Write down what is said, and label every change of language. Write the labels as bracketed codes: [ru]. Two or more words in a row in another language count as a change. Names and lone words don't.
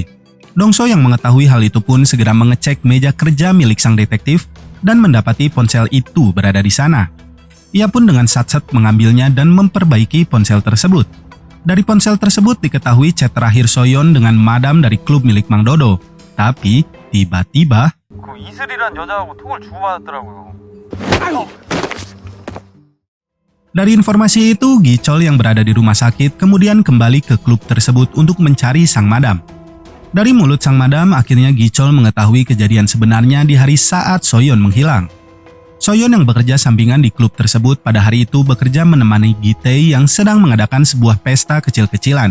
[id] Dongso yang mengetahui hal itu pun segera mengecek meja kerja milik sang detektif dan mendapati ponsel itu berada di sana. Ia pun dengan sat-set mengambilnya dan memperbaiki ponsel tersebut. Dari ponsel tersebut diketahui chat terakhir Soyeon dengan madam dari klub milik Mang Dodo. Tapi tiba-tiba [ko] 그 이슬이란 여자하고 톡을 주고받았더라고요. [id] dari informasi itu, Gichol yang berada di rumah sakit kemudian kembali ke klub tersebut untuk mencari sang madam. Dari mulut sang madam, akhirnya Gichol mengetahui kejadian sebenarnya di hari saat Soyeon menghilang. Soyeon yang bekerja sampingan di klub tersebut pada hari itu bekerja menemani Gitae yang sedang mengadakan sebuah pesta kecil-kecilan.